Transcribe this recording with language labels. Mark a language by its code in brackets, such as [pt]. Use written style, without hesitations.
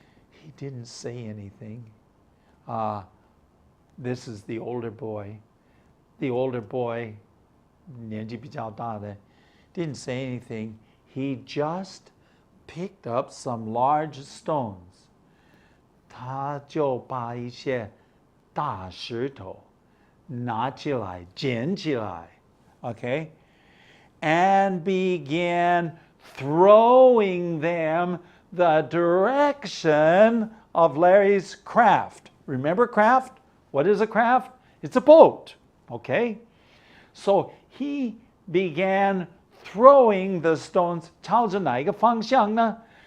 [en] He didn't say anything. This is the older boy. The older boy, [zh] 年纪比较大的, [en] didn't say anything. He just picked up some large stones. [zh] 他就把一些大石头拿起来，捡起来, okay? [en] And began throwing them the direction of Larry's craft. Remember craft? What is a craft? It's a boat, okay? So he began throwing the stones, [zh] 朝着哪一个方向呢?